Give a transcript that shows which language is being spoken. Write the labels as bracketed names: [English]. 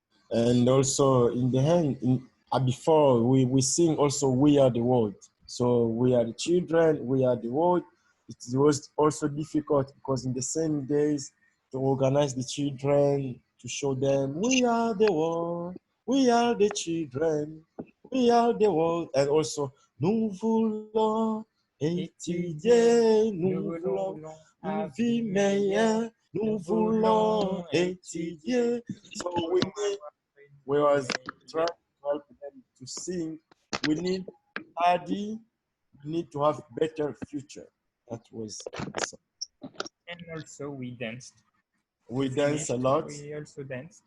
[English] And also in the end, before we sing also We Are the World. So we are the children, we are the world. It was also difficult because in the same days to organize the children, to show them we are the world, we are the children, we are the world. And also, [French] nous voulons étudier, nous voulons une vie meilleure, nous voulons étudier. [English] So we was trying to help them to sing. We need study, we need to have better future. That was awesome. And also we danced. We danced a lot. We also danced.